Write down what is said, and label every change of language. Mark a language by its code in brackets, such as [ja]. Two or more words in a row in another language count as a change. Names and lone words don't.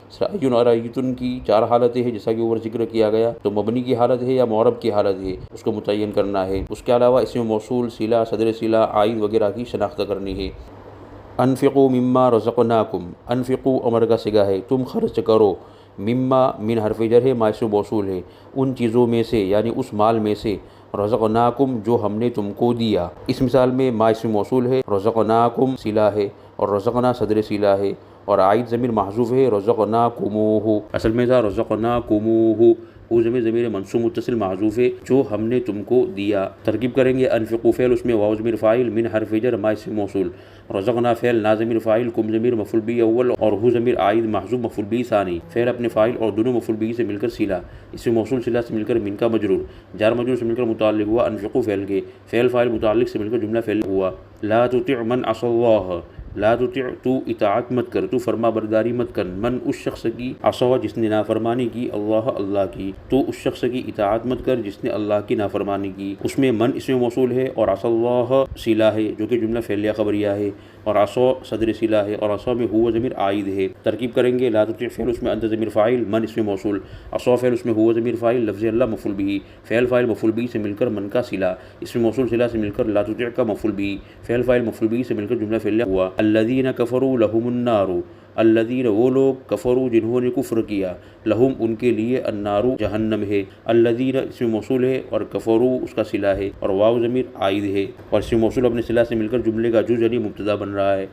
[ur] این اور ایتن کی چار حالتیں ہیں جیسا کہ اوپر ذکر کیا گیا، تو مبنی کی حالت ہے یا معرب کی حالت ہے، اس کو متعین کرنا ہے، اس کے علاوہ اسم موصول، صلہ، صدر صلہ، عائد وغیرہ کی شناخت کرنی ہے۔ [ar] انفقوا مما رزقناکم، [ur] انفقوا امر کا صیغہ ہے، تم خرچ کرو، مما من حرف جر ہے، ما اسم موصول ہے، ان چیزوں میں سے یعنی اس مال میں سے، رزقناکم جو ہم نے تم کو دیا، اس مثال میں ما اسم موصول ہے، رزقناکم صلہ ہے اور رزقنا صدر صلہ ہے، اور عائد ضمیر محذوف ہے، رزقناکموہ، اصل میں تھا رزقناکموہ، وہ ضمیر منصوب متصل محذوف ہے جو ہم نے تم کو دیا۔ ترکیب کریں گے، انفقوا فعل، اس میں واو ضمیر فاعل، من حرف جر ما اسم موصول، رزقنا فعل نا ضمیر فاعل، کم ضمیر مفعول به اول اور ہو ضمیر عائد محذوف مفعول به ثانی، فعل اپنے فاعل اور دونوں مفعول به سے مل کر صلہ، اسم موصول صلہ سے مل کر من کا مجرور، جار مجرور سے مل کر متعلق ہوا انفقوا فعل کے، فعل فاعل متعلق سے مل کر جملہ فعل ہوا۔ [ar] لا تطع من عصى اللہ، [ur] لا تطع تو اطاعت مت کر، تو فرما برداری مت کر، من اس شخص کی عصا جس نے نافرمانی کی، اللہ کی، تو اس شخص کی اطاعت مت کر جس نے اللہ کی نافرمانی کی۔ اس میں من اسم موصول ہے اور عصا اللہ صلہ ہے جو کہ جملہ فعلیہ خبریہ ہے، اور عصا صدر صلہ ہے، اور عصا میں ہوا ضمیر عائد ہے۔ ترکیب کریں گے، لا تطع فعل اس میں انت ضمیر فاعل، من اسم موصول، عصا فعل اس میں ہوا ضمیر فاعل، لفظ اللہ مفعول به، فعل فاعل مفعول به سے مل کر من کا صلہ، اسم موصول صلہ سے مل کر لا تطع کا مفعول به، فعل فاعل مفعول به سے مل کر جملہ فعلیہ ہوا۔ [ar] الذین کفروا لهم النار، [ur] الذین وہ لوگ، کفروا جنہوں نے کفر کیا، لہم ان کے لیے، النار جہنم ہے، الذین اسم موصول ہے اور کفروا اس کا صلہ ہے اور واو ضمیر عائد ہے، اور اسم موصول اپنے صلہ سے مل کر جملے کا جز یعنی مبتدا بن رہا ہے۔